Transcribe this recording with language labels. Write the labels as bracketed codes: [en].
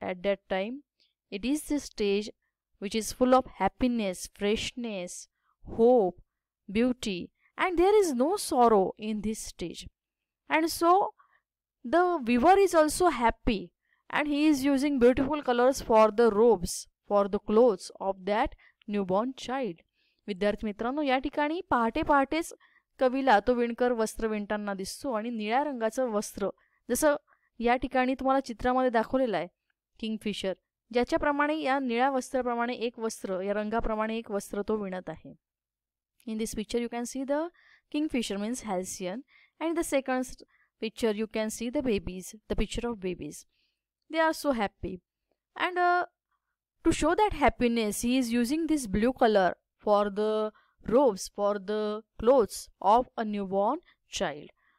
[en] At that time, it is this stage which is full of happiness, freshness, hope, beauty, and there is no sorrow in this stage. And so the weaver is also happy, and he is using beautiful colors for the robes, for the clothes of that newborn child. [mr] विद्यार्थी मित्रांनो, या ठिकाणी पहाटे पहाटेच कवीला तो विणकर वस्त्र विणताना दिसतो आणि निळ्या रंगाचं वस्त्र, जसं या ठिकाणी तुम्हाला चित्रामध्ये दाखवलेलं आहे किंगफिशर, ज्याच्याप्रमाणे या निळ्या वस्त्राप्रमाणे एक वस्त्र, या रंगाप्रमाणे एक वस्त्र तो विणत आहे. [en] In this picture you can see the kingfisher means halcyon, and in the second picture you can see the babies, the picture of babies. They are so happy, and to show that happiness he is using this blue color for the robes, for the clothes of a newborn child.